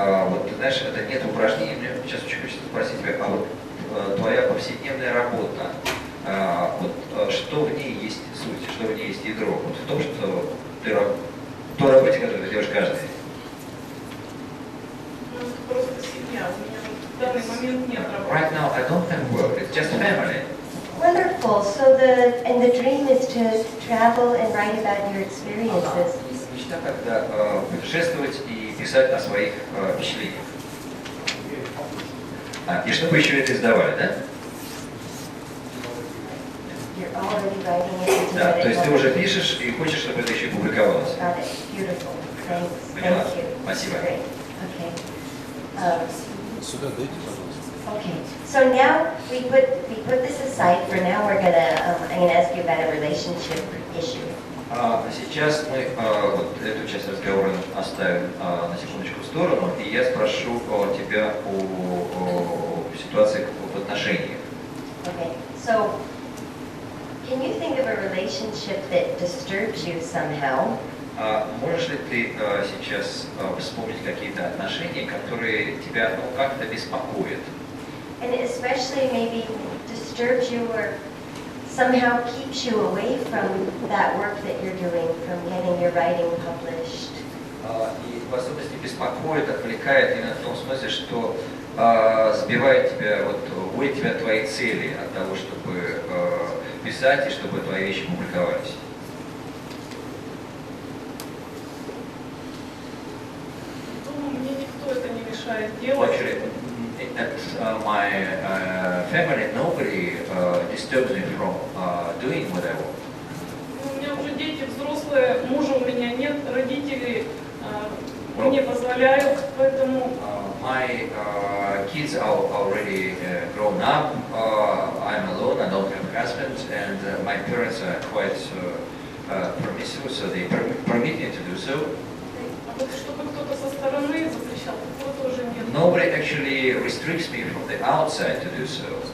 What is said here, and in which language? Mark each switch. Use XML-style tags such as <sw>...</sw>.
<ru>Вот, ты знаешь, это нет упражнений, мне сейчас очень хочется спросить тебя, а вот твоя повседневная работа, вот что в ней есть суть, что в ней есть ядро? Вот в том, что той работе, которую ты делаешь каждый день? Ну, это просто семья. У меня в данный момент нет работы.</ru> <en>Right now I don't have work, it's just family. Wonderful. So the dream is to travel and write about your experiences.</en> <ru>Мечта когда путешествовать и писать о своих впечатлениях. И чтобы еще это издавали, да?</ru> <en>You're already writing it.</en> <ru>Да, то есть ты уже пишешь и хочешь, чтобы это еще публиковалось.</ru> <en>Got it. Beautiful. Thanks.</en> <ru>Поняла.</ru> <en>Thank you.</en> <ru>Спасибо.</ru> <en>Great. Okay.</en> <ru>Сюда дайте, пожалуйста.</ru> <en>Okay. So now we put this aside for now. I'm gonna ask you about a relationship issue.</en> <ru>Сейчас мы вот эту часть разговора оставим на секундочку в сторону, и я спрошу тебя о ситуации в отношениях.</ru> <en>Okay. So can you think of a relationship that disturbs you somehow?</en> <ru>Можешь ли ты сейчас вспомнить какие-то отношения, которые тебя как-то беспокоят?</ru> <en>And especially maybe disturbs you or somehow keeps you away from that work that you're doing, from getting your writing published.</en> <ru>И в особенности беспокоит, отвлекает именно в том смысле, что сбивает тебя, уводит тебя от твоей цели, от того, чтобы писать и чтобы твои вещи публиковались. Думаю, мне никто это не мешает делать.</ru> <en>Actually, at my family, nobody disturbs me from doing what I want.</en> <ru>У меня уже дети взрослые, мужа у меня нет, родители мне позволяют, поэтому...</ru> <en>My kids are already grown up. I'm alone. I don't have a husband, and my parents are quite permissive, so they permit me to do so.</en> <ru>А вот чтобы кто-то со стороны запрещал, такого тоже нет.</ru> <en>Nobody actually restricts me from the outside to do so.</en>